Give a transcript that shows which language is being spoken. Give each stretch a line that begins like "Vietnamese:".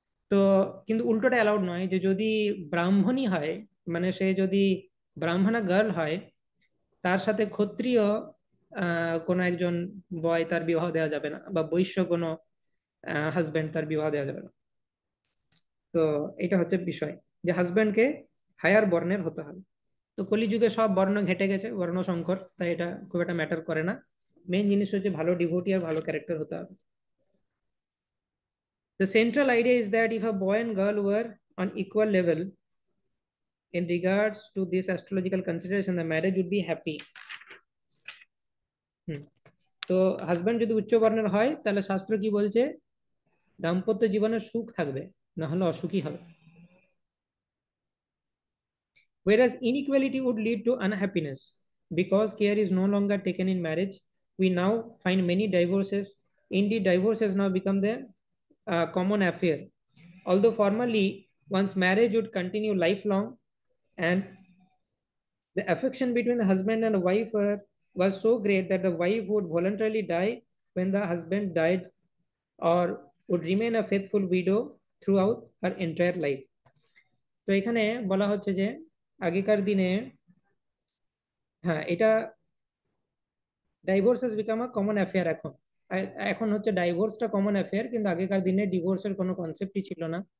Bangla: তো কিন্তু উল্টোটা অ্যালাউড নয়, যে যদি ব্রাহ্মণই হয়, মানে সে যদি ব্রাহ্মণা গার্ল হয়, তার সাথে ক্ষত্রিয় কোনো একজন বয় তার বিবাহ দেওয়া যাবে না, বা বৈশ্য কোনো হাজবেন্ড তার বিবাহ দেওয়া যাবে না। তো এটা হচ্ছে বিষয়, যে হাজবেন্ডকে হায়ার বর্ণের হতে হবে। তো কলিযুগে সব বর্ণ ঘেটে গেছে, বর্ণ সংকর, তাই এটা খুব একটা ম্যাটার করে না। মেইন জিনিস হচ্ছে ভালো ডিভোটি আর ভালো ক্যারেক্টার হতে হবে।
English: The central idea is that if a boy and girl were on equal level in regards to this astrological consideration, the marriage would be happy.
Bangla: তো হাজবেন্ড যদি উচ্চ বর্ণের হয়, তাহলে শাস্ত্র কি বলছে? দাম্পত্য জীবনে সুখ থাকবে, না হলে অসুখী হবে।
English: Whereas inequality would lead to unhappiness because care is no longer taken in marriage. We now find many divorces. Indeed, divorce has now become the common affair. Although formerly one's marriage would continue lifelong, and the affection between the husband and the wife was so great that the wife would voluntarily die when the husband died, or would remain a faithful widow throughout her entire life.
Bangla: তো এখানে বলা হচ্ছে যে আগেকার দিনে, হ্যাঁ এটা,
English: divorce has become a common affair
Bangla: এখন। এখন হচ্ছে ডাইভোর্সটা কমন অ্যাফেয়ার, কিন্তু আগেকার দিনে ডিভোর্সের কোনো কনসেপ্টই ছিল না।